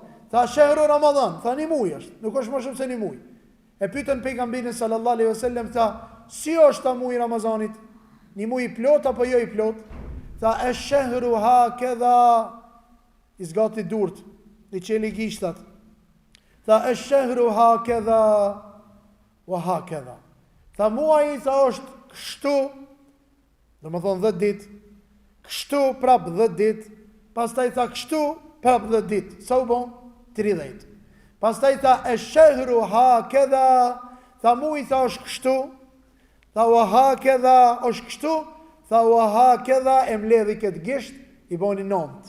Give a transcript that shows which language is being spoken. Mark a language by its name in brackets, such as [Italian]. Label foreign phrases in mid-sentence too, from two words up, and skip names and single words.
[Albanian] Tha [Arabic] شهر رمضان, [Albanian] tha një muaj është, nuk është më shumë se një muaj. E pyetën pejgamberin [Arabic] صلى الله عليه وسلم, [Albanian] tha, si është ta muaji Ramazanit? Një muaj i plot apo jo i plot? Tha [Arabic] الشهر هكذا, [Albanian] i zgati durt, i çeli gishtat. [Arabic] Tha الشهر هكذا وهكذا. [Albanian] Tha muaji tha është kështu, domethënë 10 ditë, kështu prap 10 ditë, pastaj tha kështu prap 10 ditë. Sa u bën? 30. Pastaj tha [Arabic] الشهر هكذا, [Albanian] tha muaji tha është kështu, tha [Arabic] وهكذا [Albanian] është kështu, tha [Arabic] وهكذا [Albanian] e mbledhi këtë gisht, i boni 9.